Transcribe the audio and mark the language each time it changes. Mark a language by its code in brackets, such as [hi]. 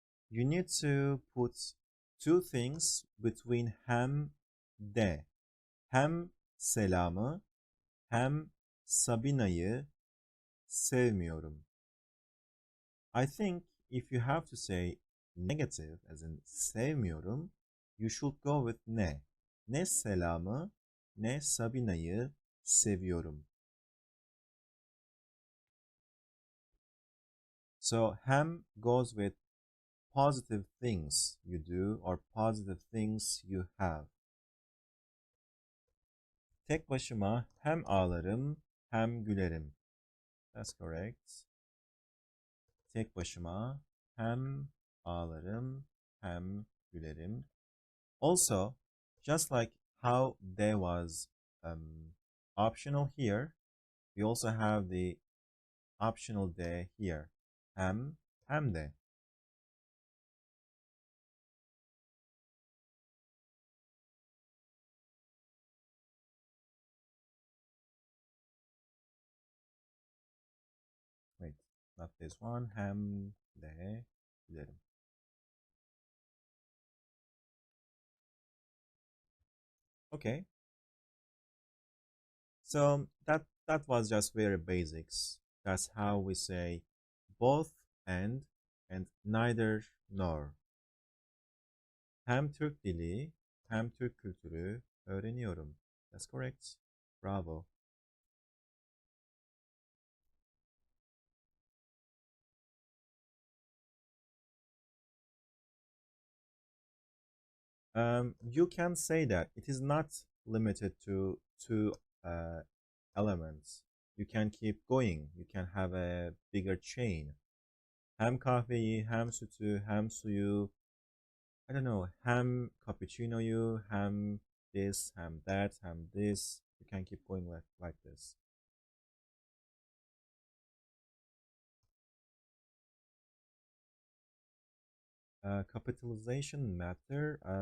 [en] You need to put two things between hem de. [tr] Hem selamı hem Sabina'yı sevmiyorum. [en] I think if you have to say negative as in sevmiyorum, you should go with ne. [tr] Ne selamı ne Sabina'yı seviyorum. [en] So hem goes with positive things you do or positive things you have. [tr] Tek başıma hem ağlarım hem gülerim. [en] That's correct. [tr] Tek başıma hem ağlarım hem gülerim. [en] Also, just like how there was optional here, we also have the optional de here. [tr] Hem de. [en] Wait, not this one. [tr] Hem de gülerim. [en] Okay. So that was just very basics. That's how we say both and neither nor. [tr] Hem Türk dili hem Türk kültürü öğreniyorum. [en] That's correct. Bravo. You can say that it is not limited to two elements. You can keep going. You can have a bigger chain. [tr] Hem kahveyi, hem sütü, hem suyu. [en] I don't know, hem cappuccino'yu, hem this, hem that, hem this. You can keep going like this. Capitalization matter?